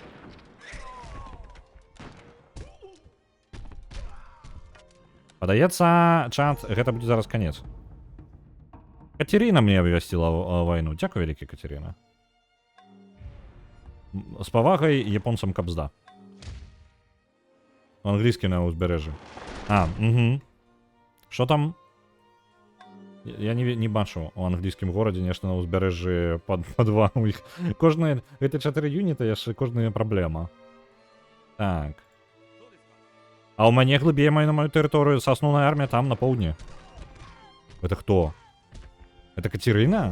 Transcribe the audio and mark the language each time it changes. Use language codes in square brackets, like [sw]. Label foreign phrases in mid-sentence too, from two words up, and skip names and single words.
[be] Падаецца, чат, гэта будзе зараз канец. Катерина мне абвясціла вайну. Дзякуй вялікі, Катерина. З павагай японцам кабзда. Англійскі на ўзбярэжжы. А, угу. [uk] Що там? [be] Я не бачу у англійскім горадзе нешта на ўзбярэжжы па 2 у іх. Кожныя, гэта 4 юніта, яшчэ кожная праблема. Так. А ў мяне глыбей на маю тэрыторыю са асноўная армія там, на поўдні. [ru] Это хто? Это Катерина?